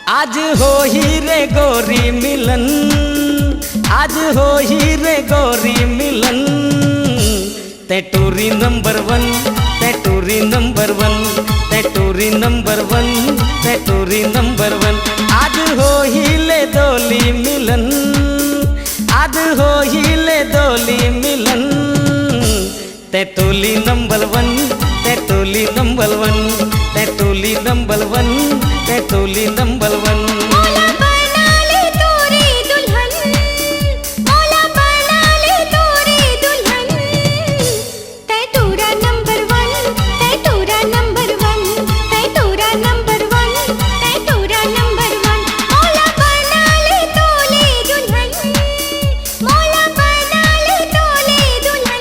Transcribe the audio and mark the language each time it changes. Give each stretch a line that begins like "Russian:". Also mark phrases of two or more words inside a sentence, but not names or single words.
Chhattisgarhi: आज हो ही रे गोरी मिलन, आज हो ही रे गोरी मिलन। ते टूरी
English: number one,
Chhattisgarhi: ते टूरी
English: number one,
Chhattisgarhi: ते टूरी
English: number one,
Chhattisgarhi: ते टूरी
English: number one.
Chhattisgarhi: आज हो ही ले दोली मिलन, आज हो ही ले दोली मिलन। ते टोली
English: number one,
Chhattisgarhi: ते टोली
English: number one,
Chhattisgarhi: ते टोली
English: number one,
Chhattisgarhi: ते टोली
English: number one.
Chhattisgarhi: मौला बना ले तोरी दुल्हन, मौला बना ले तोरी दुल्हन। ते टूरा
English: number one,
Chhattisgarhi: ते टूरा
English: number one,
Chhattisgarhi: ते टूरा
English: number one,
Chhattisgarhi: ते टूरा
English: number one.
Chhattisgarhi: मौला बना ले तोली दुल्हन, मौला बना ले तोली दुल्हन।